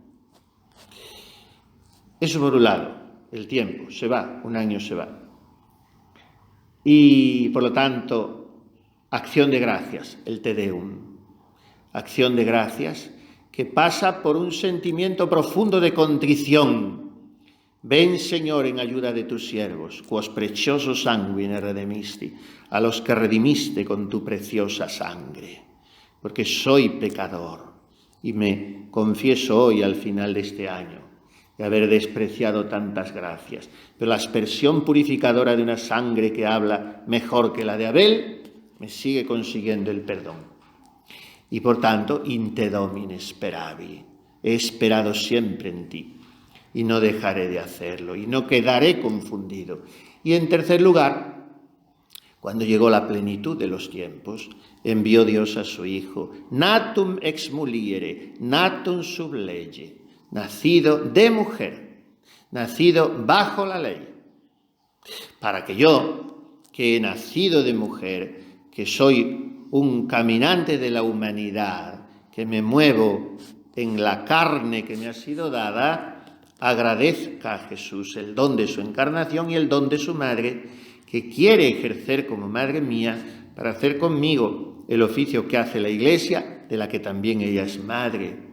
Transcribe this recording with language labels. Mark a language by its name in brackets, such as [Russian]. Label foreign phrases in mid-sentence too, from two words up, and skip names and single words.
[Spanish] Eso por un lado, el tiempo se va, un año se va. Y por lo tanto, acción de gracias, el Te Deum. Acción de gracias que pasa por un sentimiento profundo de contrición. Ven, Señor, en ayuda de tus siervos, [Latin] quos precioso sanguine redemisti, [Spanish] a los que redimiste con tu preciosa sangre. Porque soy pecador y me confieso hoy al final de este año de haber despreciado tantas gracias. Pero la aspersión purificadora de una sangre que habla mejor que la de Abel me sigue consiguiendo el perdón. Y por tanto, [Latin] in te Domine speravi. [Spanish] He esperado siempre en ti y no dejaré de hacerlo y no quedaré confundido. Y en tercer lugar, cuando llegó la plenitud de los tiempos, envió Dios a su Hijo, [Latin] natum ex muliere, natum sub lege, [Spanish] nacido de mujer, nacido bajo la ley, para que yo, que he nacido de mujer, que soy un caminante de la humanidad, que me muevo en la carne que me ha sido dada, agradezca a Jesús el don de su encarnación y el don de su madre, que quiere ejercer como madre mía para hacer conmigo el oficio que hace la Iglesia, de la que también ella es madre.